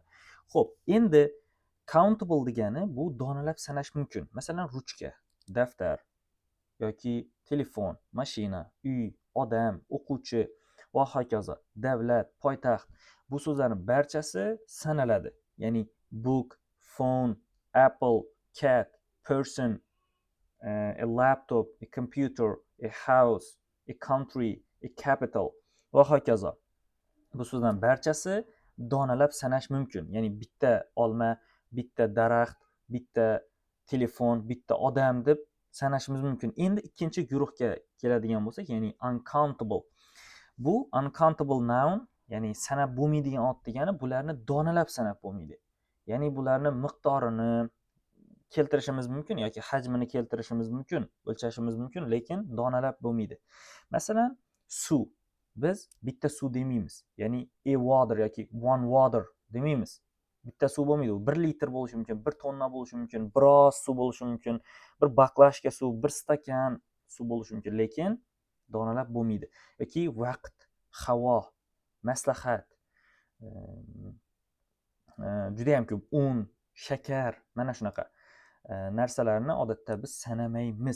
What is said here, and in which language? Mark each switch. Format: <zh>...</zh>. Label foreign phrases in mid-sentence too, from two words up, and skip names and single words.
<uz>Xo'p, endi countable degani bu donalab sanash mumkin. Masalan, ruchka, daftar yoki telefon, mashina, uy, odam, o'quvchi va hokazo, davlat, poytaxt, bu so'zlarning barchasi sanaladi.</uz> <en>Ya'ni book, phone, apple, cat, person, a laptop, a computer, a house, a country, a capital</en> <uz>va hokazo. Bu so'zlarning barchasi donalab sanash mumkin. Ya'ni bitta olma, bitta daraxt, bitta telefon, bitta odam deb sanashimiz mumkin. Endi ikkinchi guruhga keladigan bo'lsak, ya'ni uncountable. Bu</uz> <en>uncountable noun,</en> <uz>ya'ni sanab bo'lmaydigan ot degani bularni donalab sanab bo'lmaydi. Ya'ni bularni miqdorini, keltirishimiz mumkin yoki hajmini keltirishimiz mumkin, o'lchashimiz mumkin, lekin donalab bo'lmaydi. Masalan, suv. Biz bitta suv demaymiz. Ya'ni</uz> <en>a water</en> <uz>yoki</uz> <en>one water</en> <uz>demaymiz. Bitta suv bo'lmaydi. U 1 litr bo'lishi mumkin, 1 tonna bo'lishi mumkin, biroz suv bo'lishi mumkin, bir baklashka suv, bir stakan suv bo'lishi mumkin, lekin donalab bo'lmaydi. Yoki vaqt, havo, maslahat, juda ham ko'p un, shakar, mana shunaqa narsalarni odatda biz sanamaymiz.</uz>